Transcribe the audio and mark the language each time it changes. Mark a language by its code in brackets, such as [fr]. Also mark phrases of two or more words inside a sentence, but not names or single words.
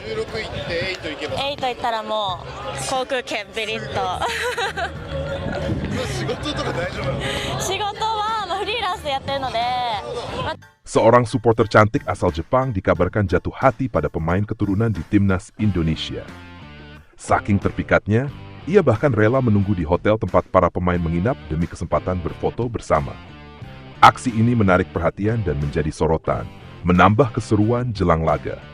[ja] 行って8行けます。 8行ったらもう航空券ビリッと仕事とか大丈夫なの？仕事はフリーランスでやってるので、 [id] Seorang supporter cantik asal Jepang dikabarkan jatuh hati pada pemain keturunan di timnas Indonesia. Saking terpikatnya, ia bahkan rela menunggu di hotel tempat para pemain menginap demi kesempatan berfoto bersama. Aksi ini menarik perhatian dan menjadi sorotan, menambah keseruan jelang laga.